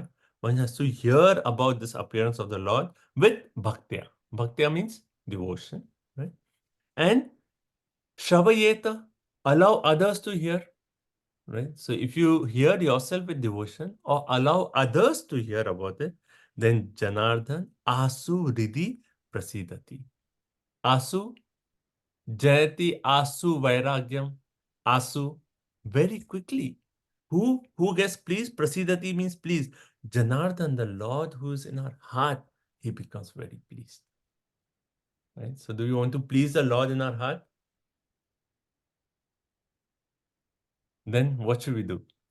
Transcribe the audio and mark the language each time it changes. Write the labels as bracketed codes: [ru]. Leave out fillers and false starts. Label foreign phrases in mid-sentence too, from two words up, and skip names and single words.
[en] One has to hear about this appearance of the Lord with Bhaktya. Bhaktya means devotion, right? And Shravayeta, allow others to hear, right? So if you hear yourself with devotion or allow others to hear about it, then [sa] जनार्दन आशु ऋद्धि प्रसीदति. आशु, जयति आशु वैराग्यम्. Asu, [en] very quickly. Who gets pleased? Prasidati means pleased. Janardhan, the Lord who is in our heart, he becomes very pleased. Right? So do you want to please the Lord in our heart? Then what should we do?